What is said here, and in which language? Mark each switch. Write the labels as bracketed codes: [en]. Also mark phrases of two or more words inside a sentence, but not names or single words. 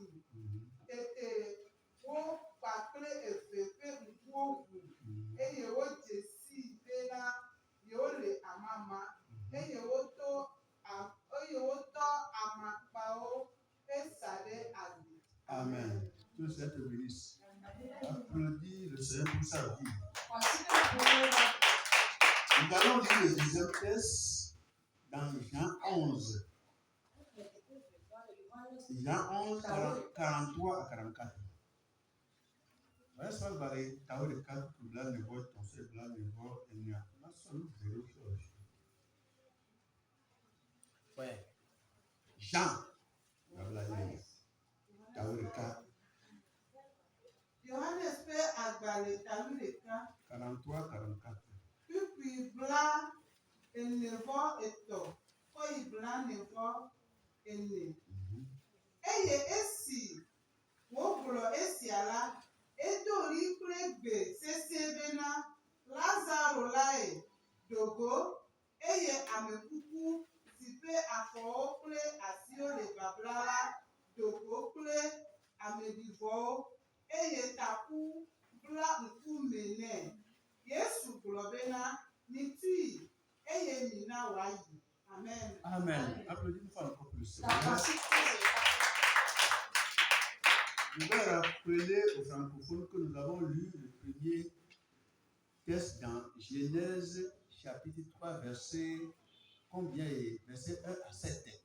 [ee] Tete wo kpakple eve ƒe ŋkuwo ʋu eye wodze sii bena yewole amama eye wotɔ amakpawo hesa ɖe ali. Amen. [fr] Que le Seigneur te bénisse. Applaudis le Seigneur pour sa vie. Nous allons lire le deuxième texte dans Jean 11. Jean 11, 43 à 44. Voilà ce que vous allez taper le cadre pour blanc de voix, ton seul blanc de voix, et nous avons seulement 0 chose. Ouais. Jean, [ee] Johannes ƒe agbalẽ talu ɖeka. 43, 44. Kpikpi bla ene-vɔ etɔ̃ kɔ yi bla ne-vɔ ene. Eye esi wògblɔ esia la, edo ɣli kple gbe sesẽ bena Lazaro lae do go eye ame kuku si ƒe afɔwo kple asiwo le babla la do go kple ameɖivɔwo eye taku bla ŋkume nɛ. Yesu gblɔ bena mitui eye mina wòayi. Amen. Amen. [fr] Applaudis une fois encore pour le Seigneur. Je vais rappeler aux francophones que nous avons lu le premier texte dans Genèse chapitre 3 verset combien est verset 1 à 7.